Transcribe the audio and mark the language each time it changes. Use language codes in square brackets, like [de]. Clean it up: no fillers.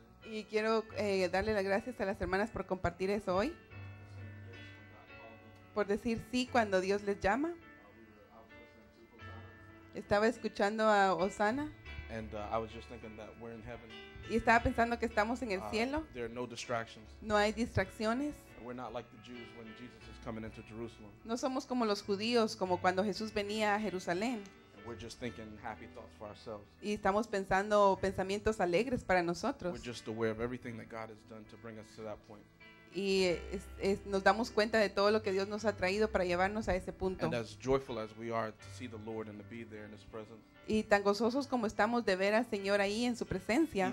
[es] Y quiero darle las gracias a las hermanas por compartir eso hoy. Por decir sí cuando Dios les llama. Estaba escuchando a Osana. [en] And I was just thinking that we're in heaven. [es] Y estaba pensando que estamos en el cielo. [en] There are no distractions. [es] No hay distracciones. [en] And we're not like the Jews when Jesus is coming into Jerusalem. [es] No somos como los judíos, como cuando Jesús venía a Jerusalén. [en] And we're just thinking happy thoughts for ourselves. [es] Y estamos pensando pensamientos alegres para nosotros. [en] We're just aware of everything that God has done to bring us to that point. [es] Y nos damos cuenta de todo lo que Dios nos ha traído para llevarnos a ese punto. [en] And as joyful as we are to see the Lord and to be there in His presence, [es] Y tan gozosos como estamos de ver al Señor ahí en su presencia,